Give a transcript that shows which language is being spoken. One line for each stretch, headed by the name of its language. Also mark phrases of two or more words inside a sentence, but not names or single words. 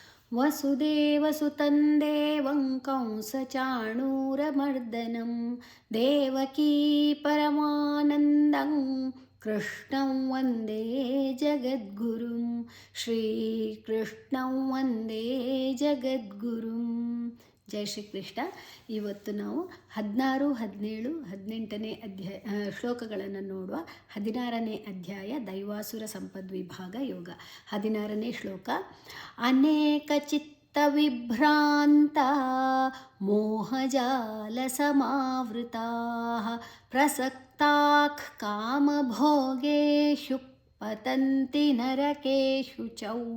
Sanskrit: ವಸುದೇವಸುತಂ ದೇವಂ ಕಂಸಚಾಣೂರಮರ್ದನಂ ದೇವಕೀ ಪರಮಾನಂದಂ ಕೃಷ್ಣಂ ವಂದೇ ಜಗದ್ಗುರುಂ ಶ್ರೀಕೃಷ್ಣಂ ವಂದೇ ಜಗದ್ಗುರುಂ.
Kannada: ಜೈ ಶ್ರೀಕೃಷ್ಣ. ಇವತ್ತು ನಾವು 16, 17, 18ನೇ ಶ್ಲೋಕಗಳನ್ನು ನೋಡುವ. 16ನೇ ಅಧ್ಯಾಯ ದೈವಾಸುರ ಸಂಪದ್ವಿಭಾಗ ಯೋಗ. 16ನೇ ಶ್ಲೋಕ.
Sanskrit: ಅನೇಕ ಚಿತ್ತ ವಿಭ್ರಾಂತ ಮೋಹಜಾಲ ಸಮಾವೃತಾ ಪ್ರಸಕ್ತಾಃ ಕಾಮಭೋಗೇಷು ಪತಂತಿ ನರಕೇಷು ಚೌ.